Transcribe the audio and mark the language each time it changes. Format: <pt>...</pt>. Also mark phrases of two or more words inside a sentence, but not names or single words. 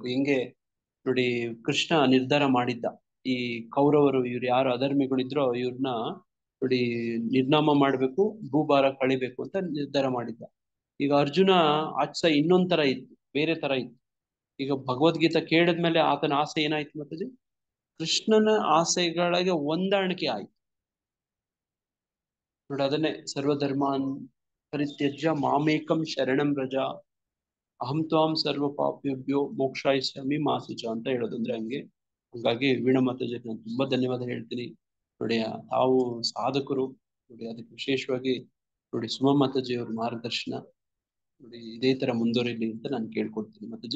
<kn>ಹೆಂಗೆ ನೋಡಿ, ಕೃಷ್ಣ ನಿರ್ಧಾರ ಮಾಡಿದ್ದ, ಈ ಕೌರವರು ಇವ್ರು ಯಾರು ಅಧರ್ಮಿಗಳಿದ್ರೋ ಇವ್ರನ್ನ ನೋಡಿ ನಿರ್ನಾಮ ಮಾಡ್ಬೇಕು, ಭೂಭಾರ ಕಳಿಬೇಕು ಅಂತ ನಿರ್ಧಾರ ಮಾಡಿದ್ದ. ಈಗ ಅರ್ಜುನ ಆಚೆ ಇನ್ನೊಂದ್ ತರ ಇತ್ತು, ಬೇರೆ ತರ ಇತ್ತು. ಈಗ ಭಗವದ್ಗೀತಾ ಕೇಳಿದ್ಮೇಲೆ ಆತನ ಆಸೆ ಏನಾಯ್ತು ಮತ್ತೆ? ಕೃಷ್ಣನ ಆಸೆಗಳಿಗೆ ಹೊಂದಾಣಿಕೆ ಆಯ್ತು. ನೋಡಿ, ಅದನ್ನೇ</kn> <sa>ಸರ್ವಧರ್ಮಾನ್ ಪರಿತ್ಯಜ್ಯ ಮಾಮೇಕಂ ಶರಣಂ ವ್ರಜ ಅಹಂ ತ್ವಾಂ ಸರ್ವ ಪಾಪೇಭ್ಯೋ ಮೋಕ್ಷಾಯಿಷ್ಯಾಮಿ ಮಾ ಶುಚ</sa> <kn>ಅಂತ ಹೇಳೋದಂದ್ರೆ ಹಂಗೆ. ಹಾಗಾಗಿ ವೀಣಾ ಮಾತಾಜಿಗೆ ನಾನು ತುಂಬಾ ಧನ್ಯವಾದ ಹೇಳ್ತೀನಿ. ನೋಡಿ, ತಾವು ಸಾಧಕರು. ನೋಡಿ, ಅದಕ್ಕೆ ವಿಶೇಷವಾಗಿ ನೋಡಿ ಸುಮಾ ಮಾತಾಜಿಯವ್ರ ಮಾರ್ಗದರ್ಶನ ನೋಡಿ ಇದೇ ತರ ಮುಂದುವರಿಲಿ ಅಂತ ನಾನು ಕೇಳ್ಕೊಡ್ತೀನಿ ಮಾತಾಜಿ.</kn>